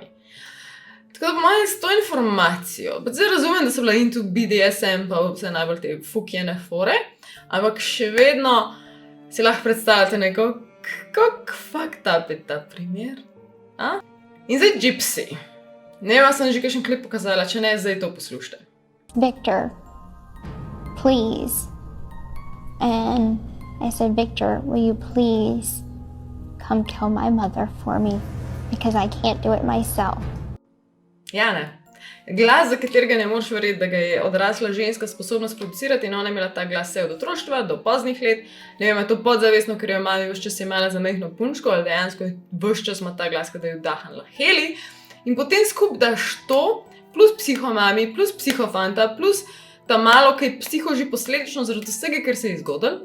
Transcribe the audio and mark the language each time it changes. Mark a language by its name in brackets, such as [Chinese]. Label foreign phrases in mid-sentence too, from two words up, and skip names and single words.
[Slovenian] Tako da po mojem s to informacijo, pa zdaj razumem, da so bila [English] into BDSM [Slovenian] pa vse najbolj te fukjene fore, ampak še vedno si lahko predstavljate neko, kako [English] fucked up [Slovenian] je ta primer. In zdaj Gypsy. Ne, vas sem že kakšen klip pokazala, če ne, zdaj to poslušajte. [English] Victor, please. And I said, Victor, will you please come kill my mother for me? Because I can't do it myself. [Slovenian] Ja, ne. Glas, za katerega ne moreš verjeti, da ga je odrasla ženska sposobna sproducirati in ona je imela ta glas vse od otroštva do poznih let. Ne vem, je to podzavestno, ker jo mami vse čas imela za majhno punčko, ali dejansko vse čas ima ta glas, kada je vdahnila heli. In potem skupaj daš to, plus psihomami, plus psihofanta, plus ta malo, ki je psiho že posledično zaradi vsega, ker se je zgodil.